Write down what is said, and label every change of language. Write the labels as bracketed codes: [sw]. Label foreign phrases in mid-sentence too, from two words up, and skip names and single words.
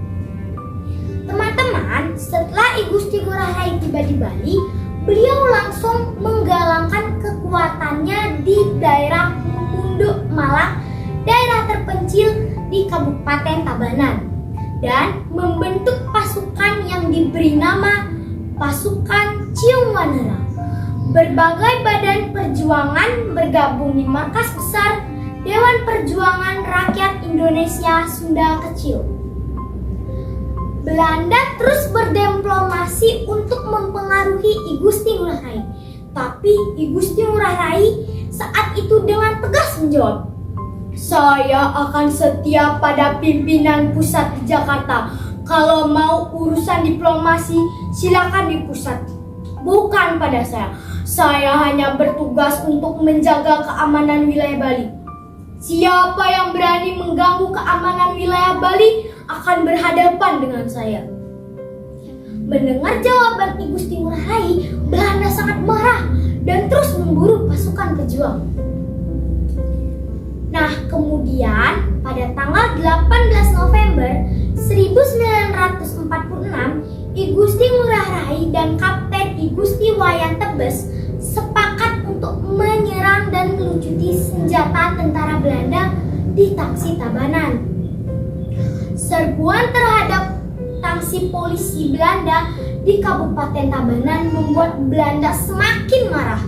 [id] Teman-teman, setelah I Gusti Ngurah Rai tiba di Bali, beliau langsung menggalangkan kekuatannya di daerah Munduk Malang, daerah terpencil di Kabupaten Tabanan, dan membentuk pasukan yang diberi nama Pasukan Ciung Wanara. Berbagai badan perjuangan bergabung di markas besar Dewan Perjuangan Rakyat Indonesia Sunda Kecil. Belanda terus berdiplomasi untuk mempengaruhi I Gusti Ngurah Rai. Tapi I Gusti Ngurah Rai saat itu dengan tegas menjawab, "Saya akan setia pada pimpinan pusat di Jakarta. Kalau mau urusan diplomasi, silakan di pusat. Bukan pada saya. Saya hanya bertugas untuk menjaga keamanan wilayah Bali. Siapa yang berani mengganggu keamanan wilayah Bali akan berhadapan dengan saya." Mendengar jawaban I Gusti Ngurah Rai, Belanda sangat marah dan terus memburu pasukan pejuang. Nah, kemudian pada tanggal 18 November 1946, I Gusti Ngurah Rai dan Kapten I Gusti Wayan Tebes sepakat untuk menyerang dan melucuti senjata tentara Belanda di Tangsi Tabanan. Serbuan terhadap tangsi polisi Belanda di Kabupaten Tabanan membuat Belanda semakin marah.